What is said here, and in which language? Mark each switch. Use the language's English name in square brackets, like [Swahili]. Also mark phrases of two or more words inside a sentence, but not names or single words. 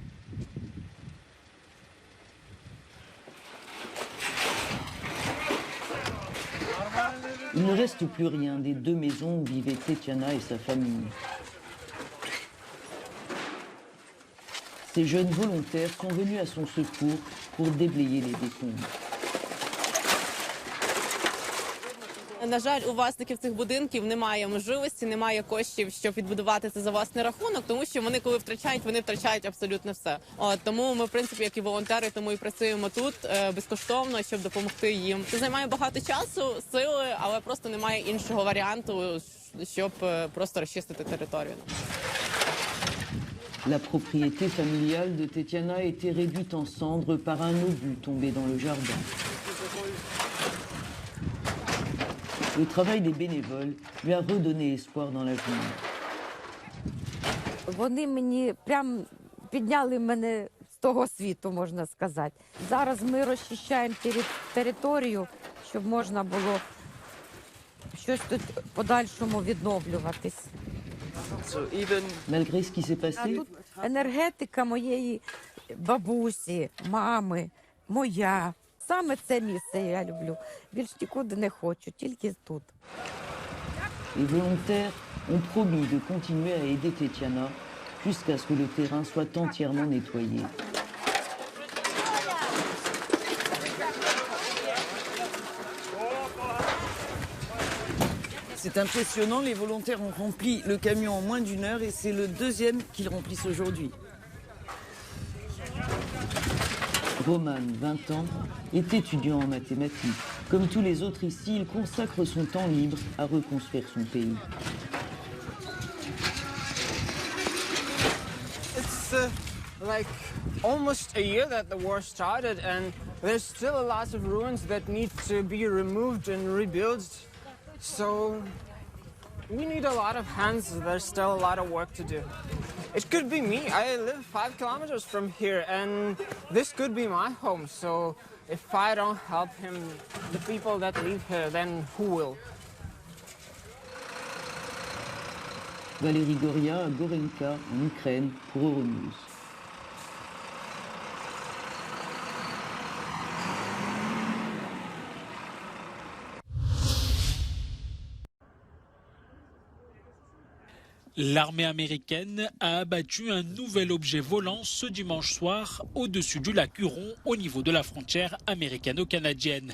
[French] Il ne reste plus rien des 2 maisons où vivaient Tetiana et sa famille. Ces jeunes volontaires sont venus à son secours pour déblayer les décombres. [Ukrainian] На жаль, у власників цих будинків немає можливості, немає коштів, щоб відбудувати це за власний рахунок, тому що вони, коли втрачають, вони втрачають абсолютно все. Тому ми, в принципі, як і волонтери, тому і працюємо тут безкоштовно, щоб допомогти їм. Це займає багато часу, сили, але просто немає іншого варіанту, щоб просто розчистити територію. [French] La propriété familiale de Tetiana a été réduite en cendres par un obus tombé dans le jardin. Le travail des bénévoles lui a redonné espoir dans l'avenir. [Ukrainian] Вони мені прям підняли мене з того світу, можна сказати. Зараз ми розчищаємо територію, щоб можна було щось тут подальшому відновлюватись. [French] Malgré ce qui s'est passé, [Ukrainian] Тут енергетика моєї бабусі, мами, моя. Саме це місце я люблю. Більш нікуди не хочу, тільки тут. [French] les volontaires ont promis de continuer à aider Tetiana jusqu'à ce que le terrain soit entièrement nettoyé. C'est impressionnant, les volontaires ont rempli le camion en moins d'1 heure et c'est le 2e qu'ils remplissent aujourd'hui. Roman, 20 ans, est étudiant en mathématiques. Comme tous les autres ici, il consacre son temps libre à reconstruire son pays. [English] It's like almost a year that the war started and there's still a lot of ruins that need to be removed and rebuilt. So we need a lot of hands. There's still a lot of work to do. It could be me. I live 5 kilometers from here and this could be my home. So if I don't help him, the people that live here, then who will? [French] Valérie Goria à Gorenka, en Ukraine, pour Euronews. L'armée américaine a abattu un nouvel objet volant ce dimanche soir au-dessus du lac Huron au niveau de la frontière américano-canadienne.